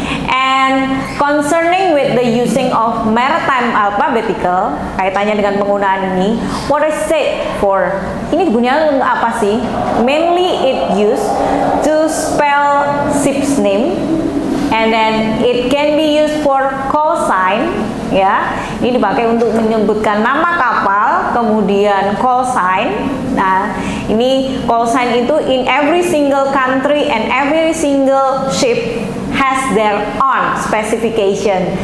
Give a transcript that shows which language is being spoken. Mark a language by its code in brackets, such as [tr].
[en] And concerning with the using of maritime alphabetical, [id] kaitannya dengan penggunaan ini, [en] what is it for? [id] Ini gunanya apa sih? [en] Mainly it used to spell ship's name, and then it can be used for call sign. [id] Ya, ini dipakai untuk menyebutkan nama kapal, kemudian call sign. Nah, ini [en] call sign itu in every single country and every single ship has their own specification.